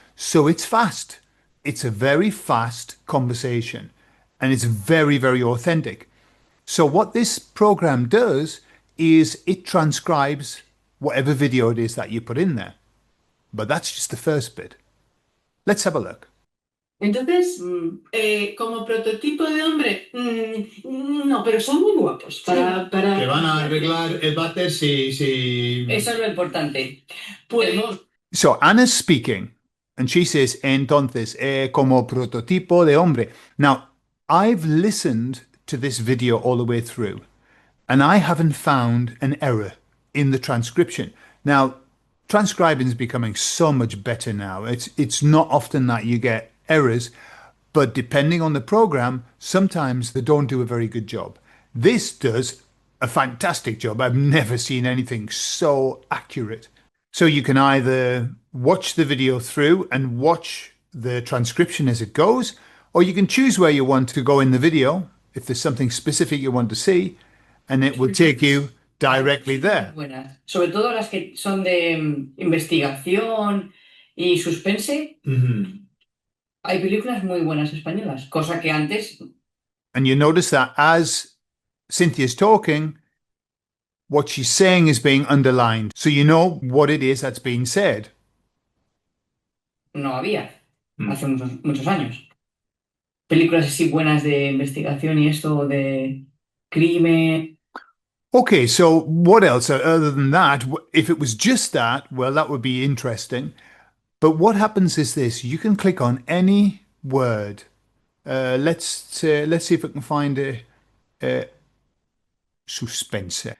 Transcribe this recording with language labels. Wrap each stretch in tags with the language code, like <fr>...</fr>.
<en>So it's fast. It's a very fast conversation. And it's very, very authentic. So what this program does is it transcribes whatever video it is that you put in there. But that's just the first bit. Let's have a look.</en> <es>Entonces, como prototipo de hombre, no, pero son muy guapos para... Que van a arreglar el váter si... Eso es lo importante. Podemos...</es> <en>So Anna's speaking, and she says,</en> <es>entonces, como prototipo de hombre.</es> <en>Now, I've listened to this video all the way through, and I haven't found an error in the transcription. Now, transcribing is becoming so much better now. It's not often that you get errors, but depending on the program, sometimes they don't do a very good job. This does a fantastic job. I've never seen anything so accurate. So you can either watch the video through and watch the transcription as it goes, or you can choose where you want to go in the video, if there's something specific you want to see, and it will take you directly there.</en> <es>Buenas. Sobre todo las que son de investigación y suspense. Hay películas muy buenas españolas, cosa que antes...</es> <en>And you notice that as Cynthia's talking, what she's saying is being underlined. So you know what it is that's being said.</en> <es>No había, hace muchos años. Películas así buenas de investigación y esto de crimen...</es> <en>Okay, so what else other than that? If it was just that, well, that would be interesting. But what happens is this: you can click on any word. Let's see if I can find a suspense.</en>